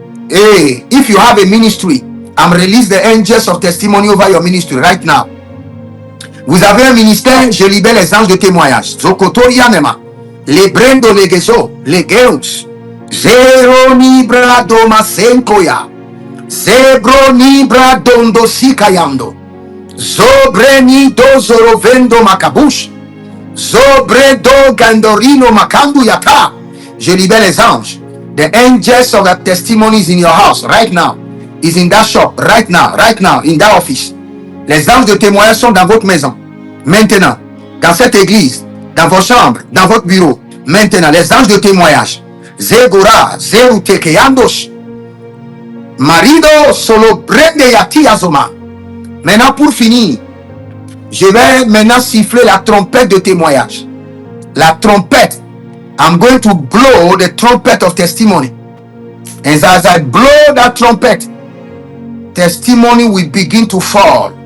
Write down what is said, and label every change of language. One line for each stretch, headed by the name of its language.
English: Hey, if you have a ministry, I'm release the angels of testimony over your ministry right now.
French: Vous avez un ministère, je libère les anges de témoignage. Zokotorianema, les brendo legezo, les geus, zero nibra domasenkoya, zebro nibra dondo sikayando. Zobreni dozoro vendo macabush. Zobredo gandorino macandu yata. Je libère les anges.
English: The angels of the testimonies in your house right now. Is in that shop right now, in that office.
French: Les anges de témoignage sont dans votre maison. Maintenant, dans cette église, dans vos chambres, dans votre bureau. Maintenant, les anges de témoignage. Zegora, Zeru tekeyandos. Marido solo brende yati azoma. Maintenant, pour finir, je vais maintenant siffler la trompette de témoignage. La trompette.
English: I'm going to blow the trumpet of testimony. And as I blow that trumpet, testimony will begin to fall.